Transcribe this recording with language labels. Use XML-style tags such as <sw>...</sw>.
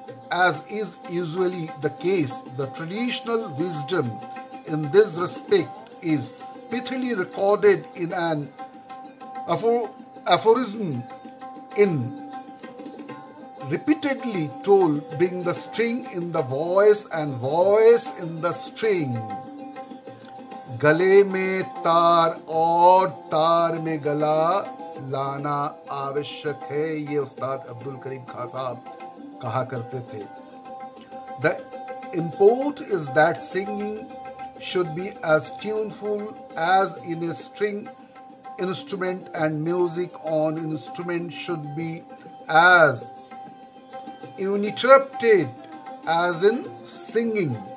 <en>As is usually the case, the traditional wisdom in this respect is pithily recorded in an aphorism in repeatedly told, bring the string in the voice and voice in the string.</en> <hi>गले में तार और तार में गला लाना आवश्यक है, ये उस्ताद अब्दुल करीम खां साहब कहा करते थे.</hi> <en>The import is that singing should be as tuneful as in a string instrument, and music on instrument should be as uninterrupted as in singing.</en>